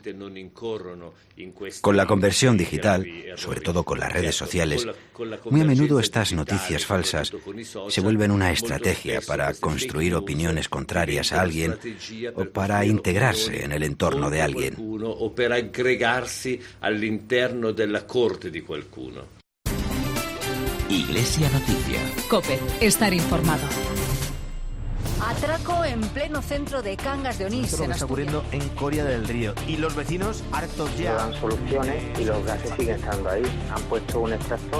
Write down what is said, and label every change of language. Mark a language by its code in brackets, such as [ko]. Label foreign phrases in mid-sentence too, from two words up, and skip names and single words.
[es] Con la conversión digital, sobre todo con las redes sociales, muy a menudo estas noticias falsas se vuelven una estrategia para construir opiniones contrarias a alguien o para integrarse en el entorno de alguien. [it] O per aggregarsi all'interno della corte di qualcuno. [es] Iglesia Noticia. COPE. Estar informado. Atraco en pleno centro de Cangas de Onís. Esto es lo que está ocurriendo en Coria del Río. Y los vecinos hartos ya. No dan soluciones y los gases siguen estando ahí. Han puesto un extractor.